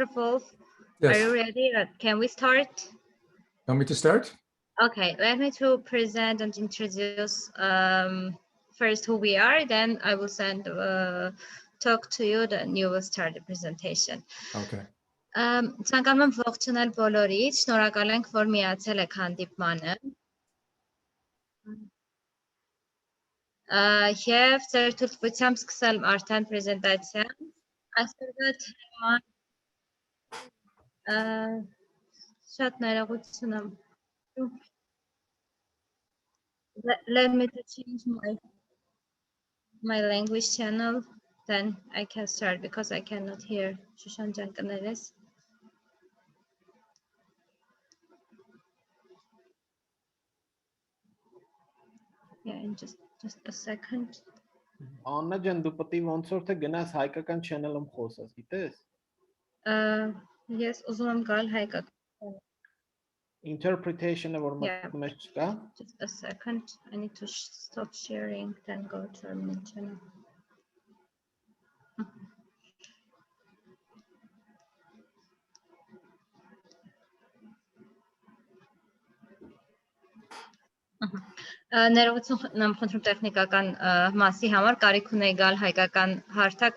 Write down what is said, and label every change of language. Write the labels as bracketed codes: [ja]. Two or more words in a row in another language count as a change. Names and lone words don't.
[en] Wolf, Yes. are you ready? Can we start? Want me to start? Okay, let me to present and introduce first who we are, then I will send talk to you, then you will start the presentation. Okay. [hy] Ցանկանում եմ ողջունել բոլորիդ, շնորհակալ ենք, որ միացել եք հանդիպմանը։ Եվ ձեր թույլտվությամբ սկսել արդեն պրեզենտացիան։ Այսօրվա թեման շատ ներողություն եմ։ [en] Let me to change my language channel, then I can start because I cannot hear Shushan Jankaneres. Yeah, in just a second. [hy] Anna ջան, դու պետք է ոնց որ թե գնաս հայկական channel-ում խոսես, գիտես? Yes, ուզում եմ գալ հայկական։ Interpretation-ը որ մտնում ես չկա։ [en] Just a second. I need to stop sharing, then go to our main channel. [hy] Ներողություն եմ խնդրում տեխնիկական մասի համար, կարիք ունեի գալ հայկական հարթակ,